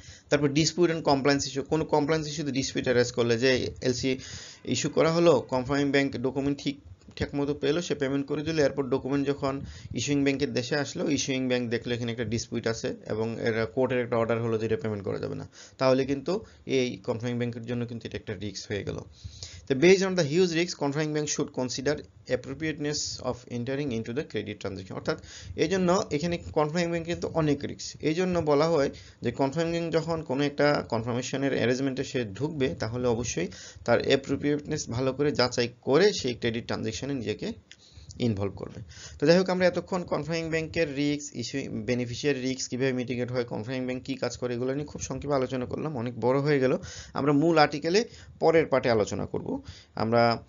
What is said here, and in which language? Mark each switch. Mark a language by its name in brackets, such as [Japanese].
[Bangla] তারপর dispute and compliance issue, কোনো compliance ইস্যুতে ডিসপিউট অ্যারেজ করলে, যে এলসি ইস্যু করা হলো, কনফার্মিং ব্যাংক ডকুমেন্ট ঠিকঠাক মতো পেলো, সে পেমেন্ট করে দিল, এরপর ডকুমেন্ট যখন ইস্যুইং ব্যাংকের দেশে আসলো, ইস্যুইং ব্যাংক দেখলো এখানে একটা ডিসপিউট আছে এবং এর কোর্টের একটা অর্ডার হলো যে এটা পেমেন্ট করা যাবে না, তাহলে কিন্তু এই কনফার্মিং ব্যাংকের জন্য কিন্তু এটা একটা রিস্ক হয়ে গেল। [English] So based on the huge risk, confirming bank should consider appropriateness of entering into the credit transaction, [Bangla] অর্থাৎ এই জন্য এখানে কনফার্মিং ব্যাংক কিন্তু অনেক রিস্ক। এই জন্য বলা হয় যে কনফার্মিং ব্যাংক যখন কোনো একটা কনফার্মেশনের অ্যারেঞ্জমেন্টে সে ঢুকবে, তাহলে অবশ্যই তার অ্যাপ্রোপ্রিয়েটনেস ভালো করে যাচাই করে সেই ক্রেডিট ট্রানজাকশনে নিজেকে ইনভলভ করবে। তো যাই হোক, আমরা এতক্ষণ কনফার্মিং ব্যাংকের রিস্ক, ইস্যু, বেনিফিশিয়ারি রিস্ক কীভাবে মিটিগেট হয়, কনফার্মিং ব্যাংক কী কাজ করে, এগুলো নিয়ে খুব সংক্ষেপে আলোচনা করলাম, অনেক বড় হয়ে গেল। আমরা মূল আর্টিকেলে পরের পার্টে আলোচনা করব। আমরা